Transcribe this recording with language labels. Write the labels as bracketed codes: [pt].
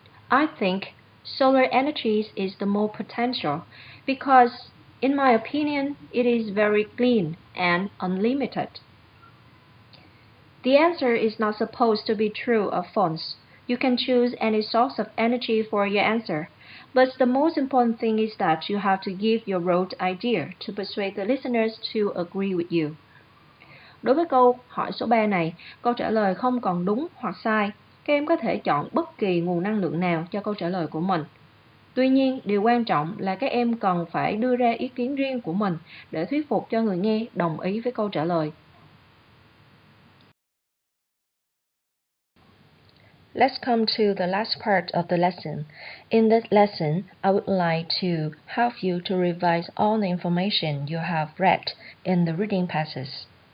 [en] I think solar energy is the most potential because, in my opinion, it is very clean and unlimited. The answer is not supposed to be true or false. You can choose any source of energy for your answer, but the most important thing is that you have to give your road idea to persuade the listeners to agree with you. [vi] Đối với câu hỏi số 3 này, câu trả lời không còn đúng hoặc sai. Các em có thể chọn bất kỳ nguồn năng lượng nào cho câu trả lời của mình. Tuy nhiên, điều quan trọng là các em cần phải đưa ra ý kiến riêng của mình để thuyết phục cho người nghe đồng ý với câu trả lời. [en] Let's come to the last part of the lesson. In this lesson, I would like to help you to revise all the information you have read in the reading passage.